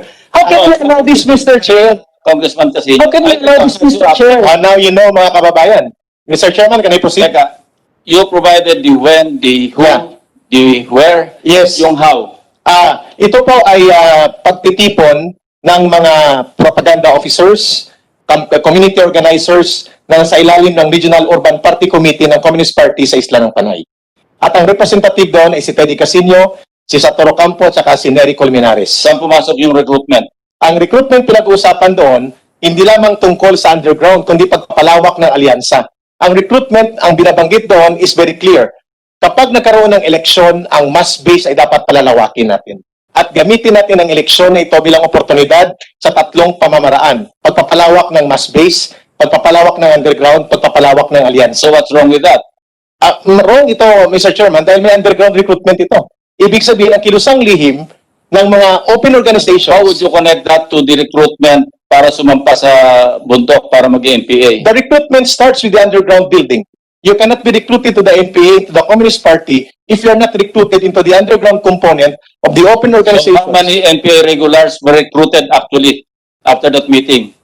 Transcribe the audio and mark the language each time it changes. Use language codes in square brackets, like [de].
[en] How can you allow this, Mr. Chair? [tl] Congressman kasi. [en] How can you allow this, Mr. Chair? Now you know, [tl] mga kababayan. [en] Mr. Chairman, can I proceed? Teka, you provided the when, the who, Yeah. the where, Yes. [tl] yung how. Ito po ay pagtitipon ng mga propaganda officers, community organizers na sa ilalim ng Regional Urban Party Committee ng Communist Party sa Isla ng Panay. At ang representative doon ay si Teddy Casino, si Toro Campo, at saka si Nery Colmenares. Saan pumasok yung recruitment? Ang recruitment pinag-uusapan doon, hindi lamang tungkol sa underground, kundi pagpapalawak ng alyansa. Ang recruitment, ang binabanggit doon [en] is very clear. [tl] Kapag nagkaroon ng eleksyon, ang mass base ay dapat palalawakin natin. At gamitin natin ang eleksyon na ito bilang oportunidad sa 3 pamamaraan. Pagpapalawak ng mass base, pagpapalawak ng underground, pagpapalawak ng alyansa. [en] So what's wrong with that? [tl] Wrong ito, Mr. Chairman, dahil may underground recruitment ito. Ibig sabihin, ang kilusang lihim ng mga open organizations. [en] How would you connect that to the recruitment [tl] para sumampa sa bundok para mag-MPA? [en] The recruitment starts with the underground building. You cannot be recruited to the NPA, to the Communist Party, if you're not recruited into the underground component of the open So organization. how many NPA regulars were recruited actually after that meeting?